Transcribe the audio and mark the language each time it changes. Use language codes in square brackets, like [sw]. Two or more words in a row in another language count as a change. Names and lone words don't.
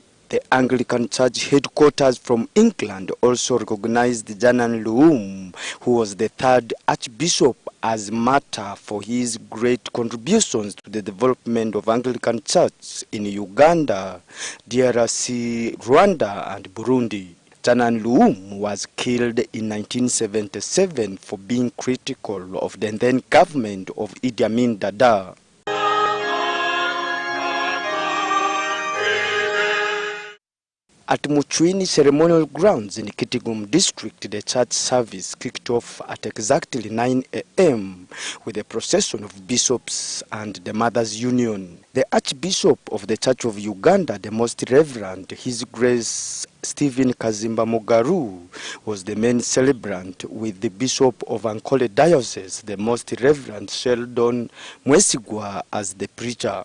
[en] The Anglican Church headquarters from England also recognized Janan Luwum, who was the 3rd Archbishop, as martyr for his great contributions to the development of Anglican Church in Uganda, DRC, Rwanda, and Burundi. Janan Luwum was killed in 1977 for being critical of the then government of Idi Amin Dada. At Muchwini Ceremonial Grounds in Kitgum District, the church service kicked off at exactly 9 a.m. with a procession of bishops and the Mothers' Union. The Archbishop of the Church of Uganda, the Most Reverend His Grace Stephen Kazimba Mugalu, was the main celebrant, with the Bishop of Ankole Diocese, the Most Reverend Sheldon Mwesigwa, as the preacher.